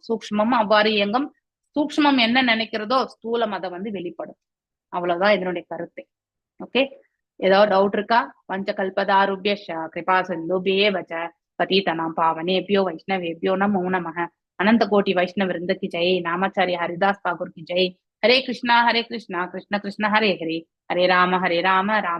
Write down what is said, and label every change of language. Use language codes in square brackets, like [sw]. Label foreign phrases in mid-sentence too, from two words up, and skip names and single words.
[ta] சூக்ஷ்மம் அவ்வாறு இயங்கும். சூக்ஷ்மம் என்ன நினைக்கிறதோ ஸ்தூலம் அதை வந்து வெளிப்படும். அவ்வளவுதான் இதனுடைய கருத்து. ஓகே, ஏதாவது டவுட் இருக்கா? [sa] वाञ्छाकल्पतरुभ्यश्च कृपा सिन्धुभ्य एव च पतितानां पावनेभ्यो वैष्णवेभ्यो नमो नमः. [hi] अनंत कोटि वैष्णव वृंद की जय. नामाचार्य हरिदास ठाकुर की जय. हरे कृष्णा कृष्ण कृष्ण हरे हरे, हरे राम राम